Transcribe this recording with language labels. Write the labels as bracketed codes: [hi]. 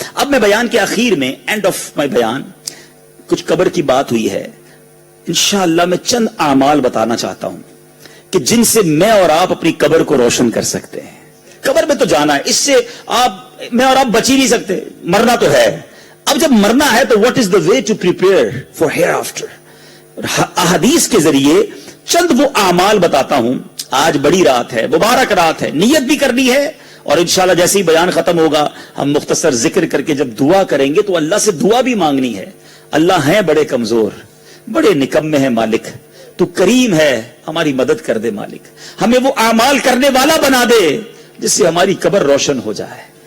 [ur] اب میں بیان کے آخر میں, [en] end of my بیان, [ur] کچھ قبر کی بات ہوئی ہے, انشاءاللہ میں چند اعمال بتانا چاہتا ہوں کہ جن سے میں اور آپ اپنی قبر کو روشن کر سکتے ہیں. قبر میں تو جانا ہے, اس سے میں اور آپ بچ ہی نہیں سکتے, مرنا تو ہے. اب جب مرنا ہے تو [en] what is the way to prepare for hereafter. [ur] احادیث کے ذریعے چند وہ اعمال بتاتا ہوں. آج بڑی رات ہے, مبارک رات ہے, نیت بھی کرنی ہے, اور انشاءاللہ جیسے ہی بیان ختم ہوگا ہم مختصر ذکر کر کے جب دعا کریں گے تو اللہ سے دعا بھی مانگنی ہے. اللہ ہیں بڑے کمزور, بڑے نکمے ہیں مالک, تو کریم ہے, ہماری مدد کر دے مالک, ہمیں وہ اعمال کرنے والا بنا دے جس سے ہماری قبر روشن ہو جائے.